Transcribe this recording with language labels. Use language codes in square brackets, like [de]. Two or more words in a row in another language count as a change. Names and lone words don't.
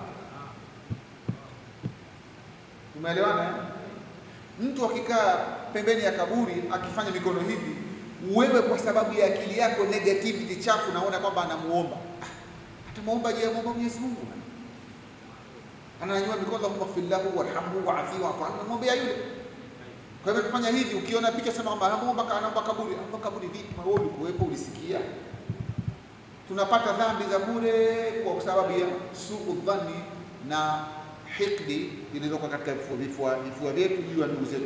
[sw] Tumeelewana? Mtu akikaa pembeni ya kaburi akifanya mikono hivi, wewe kwa sababu ya akili yako negativity chafu naona kwamba anamuomba. Atamuomba je, muomba Mwenyezi Mungu? Ananyanyua mikono, [ar] اللهم اغفر له وارحمه وعافه واعف عنه, [sw] muombea yule. Kwa hivyo tufanya hivi, ukiona picha sema kwamba anaomba kaburi, anaomba kaburi vipi? Wewe ulikuwepo, ulisikia? Tunapata dhambi za bure kwa sababu ya [ar] سوء الظن [sw] na hikdi zilizokuwa katika vifua vyetu juu ya ndugu zetu.